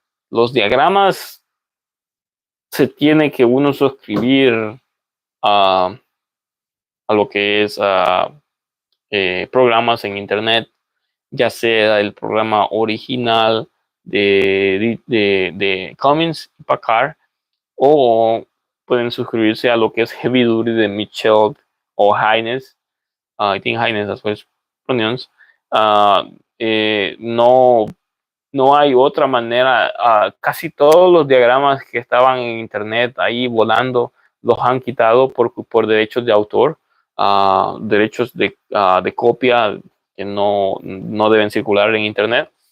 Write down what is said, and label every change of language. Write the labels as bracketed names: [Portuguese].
[Spanish] Los diagramas se tiene que uno suscribir a lo que es programas en internet, ya sea el programa original de Cummins y PACCAR, o pueden suscribirse a lo que es Heavy Duty de Mitchell o Hines. [English] I think Hines, that's what it's pronounced. [Spanish] No hay otra manera. Casi todos los diagramas que estaban en internet ahí volando los han quitado por derechos de autor, derechos de copia que no deben circular en internet.